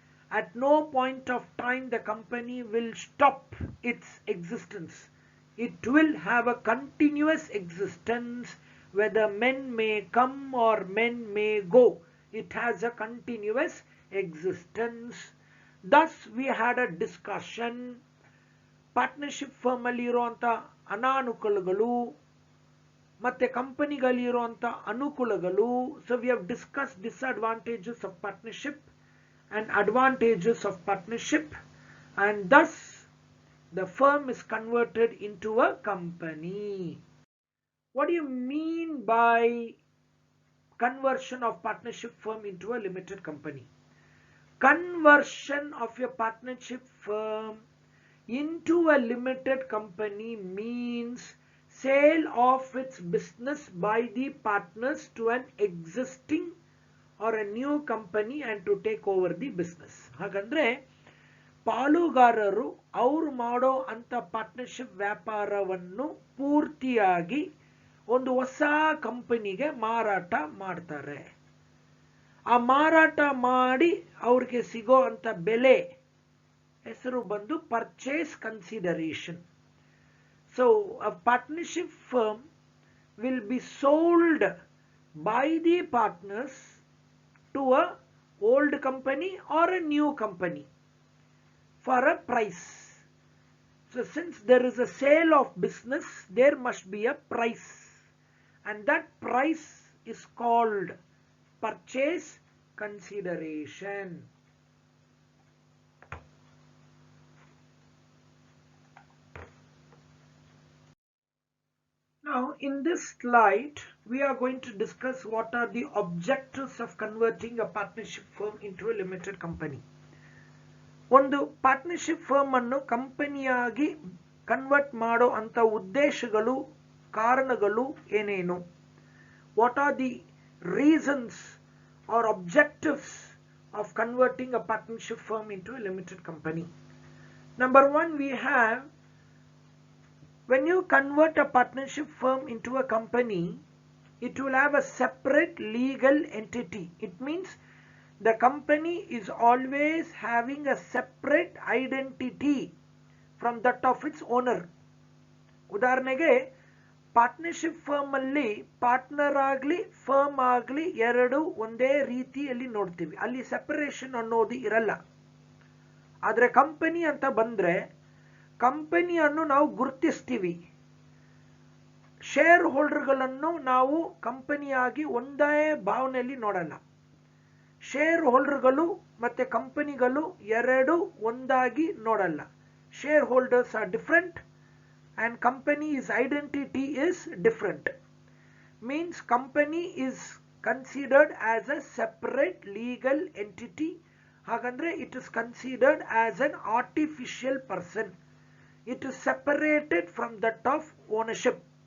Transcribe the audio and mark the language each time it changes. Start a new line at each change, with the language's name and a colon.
English: At no point of time the company will stop its existence. It will have a continuous existence, whether men may come or men may go. It has a continuous existence. Thus we had a discussion
Kannada: partnership firm ಅಲ್ಲಿ ಇರುವಂತ ಅನಾನುಕೂಲಗಳು ಮತ್ತೆ ಕಂಪನಿಗಳಿರುವಂತ ಅನುಕೂಲಗಳು.
English: So we have discuss disadvantages of partnership and advantages of partnership, and thus the firm is converted into a company. What do you mean by conversion of partnership firm into a limited company? Conversion of your partnership firm into a limited company means sale of its business by the partners to an existing or a new company and to take over the business.
Kannada: ಹಾಗಂದ್ರೆ ಪಾಲುಗಾರರು ಅವರು ಮಾಡೋ ಅಂತ partnership ವ್ಯಾಪಾರವನ್ನು ಪೂರ್ತಿಯಾಗಿ ಒಂದು ಹೊಸ ಕಂಪನಿಗೆ ಮಾರಾಟ ಮಾಡ್ತಾರೆ. ಆ ಮಾರಾಟ ಮಾಡಿ ಅವ್ರಿಗೆ ಸಿಗೋ ಅಂತ ಬೆಲೆ ಹೆಸರು ಬಂದು purchase consideration.
English: So a partnership firm will be sold by the partners to a old company or a new company for a price. So since there is a sale of business, there must be a price, and that price is called purchase consideration. Now in this slide we are going to discuss what are the objectives of converting a partnership firm into a limited company.
Kannada: ಒಂದು partnership firm ಅನ್ನು ಕಂಪನಿಯಾಗಿ convert ಮಾಡೋ ಅಂತ ಉದ್ದೇಶಗಳು, ಕಾರಣಗಳು ಏನೇನು?
English: What are the reasons are objectives of converting a partnership firm into a limited company? Number one, we have, when you convert a partnership firm into a company, it will have a separate legal entity. It means the company is always having a separate identity from that of its owner.
Kannada: ಉದಾಹರಣೆಗೆ partnership firm ಅಲ್ಲಿ partner ಆಗಲಿ firm ಆಗಲಿ ಎರಡು ಒಂದೇ ರೀತಿಯಲ್ಲಿ ನೋಡ್ತೀವಿ, ಅಲ್ಲಿ separation ಅನ್ನೋದು ಇರಲ್ಲ. ಆದರೆ ಕಂಪನಿ ಅಂತ ಬಂದ್ರೆ ಕಂಪನಿಯನ್ನು ನಾವು ಗುರುತಿಸ್ತೀವಿ. ಶೇರ್ ಹೋಲ್ಡರ್ಗಳನ್ನು ನಾವು ಕಂಪನಿಯಾಗಿ ಒಂದೇ ಭಾವನೆಯಲ್ಲಿ ನೋಡಲ್ಲ. ಶೇರ್ ಹೋಲ್ಡರ್ಗಳು ಮತ್ತೆ ಕಂಪನಿಗಳು ಎರಡು ಒಂದಾಗಿ ನೋಡಲ್ಲ.
English: Shareholders are different and company's identity is different. Means company is considered as a separate legal entity. Hagandre it is considered as an artificial person. It is separated from that of ownership.